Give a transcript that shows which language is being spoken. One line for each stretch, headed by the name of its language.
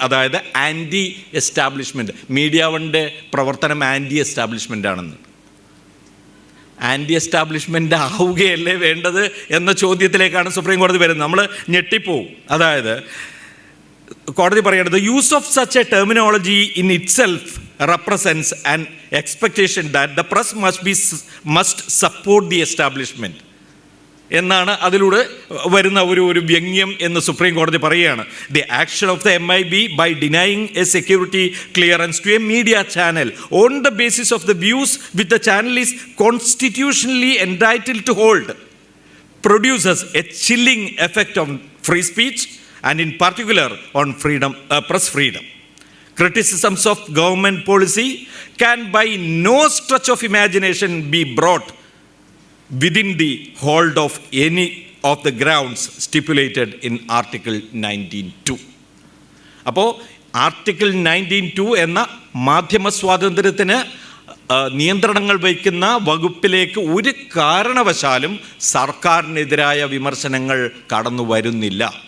Malayalam: അതായത് anti establishment. Media വണ്ണിൻ്റെ പ്രവർത്തനം ആൻറ്റി എസ്റ്റാബ്ലിഷ്മെൻ്റ് ആണെന്ന്. ആൻറ്റി എസ്റ്റാബ്ലിഷ്മെൻ്റ് ആവുകയല്ലേ വേണ്ടത് എന്ന ചോദ്യത്തിലേക്കാണ് സുപ്രീം കോടതി വരുന്നത്. നമ്മൾ ഞെട്ടിപ്പോവും. അതായത് കോടതി പറയേണ്ടത്,
English: use of such a terminology in itself represents an expectation that the press must support the establishment
Malayalam: എന്നാണ് അതിലൂടെ വരുന്ന ഒരു വ്യംഗ്യം എന്ന് സുപ്രീം കോടതി പറയുകയാണ്.
English: The action of the MIB by denying a security clearance to a media channel on the basis of the views which the channel is constitutionally entitled to hold produces a chilling effect on free speech and in particular on press freedom. Criticisms of government policy can by no stretch of imagination be brought within the hold of any of the grounds stipulated in Article 19(2).
Malayalam: അപ്പോൾ article 19(2) എന്ന മാധ്യമ സ്വാതന്ത്ര്യത്തിന് നിയന്ത്രണങ്ങൾ വയ്ക്കുന്ന വകുപ്പിലേക്ക് ഒരു കാരണവശാലും സർക്കാരിനെതിരായ വിമർശനങ്ങൾ കടന്നു വരുന്നില്ല.